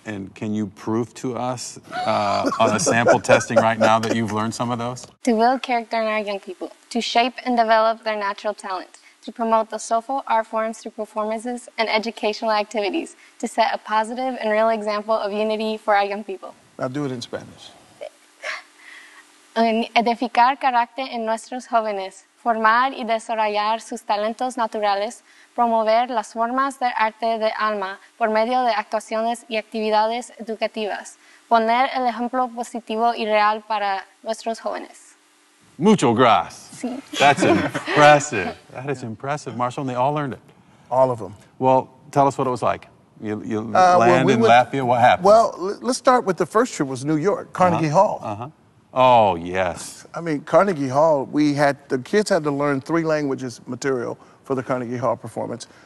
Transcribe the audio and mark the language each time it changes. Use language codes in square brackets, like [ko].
[en] And can you prove to us on a sample testing right now that you've learned some of those? To build character in our young people, to shape and develop their natural talents, to promote the soulful art forms through performances and educational activities, to set a positive and real example of unity for our young people. Now do it in Spanish. [es] En edificar carácter en nuestros jóvenes, formar y desarrollar sus talentos naturales, promover las formas de arte de alma por medio de actuaciones y actividades educativas, poner el ejemplo positivo y real para nuestros jóvenes. Mucho gracias. Sí. [en] That's impressive. That is impressive, Marshall, and they all learned it. All of them. Well, tell us what it was like. You land in Latvia, what happened? Well, let's start with the first trip was New York, Carnegie Hall. Oh, yes. I mean, Carnegie Hall, the kids had to learn 3 languages material for the Carnegie Hall performance.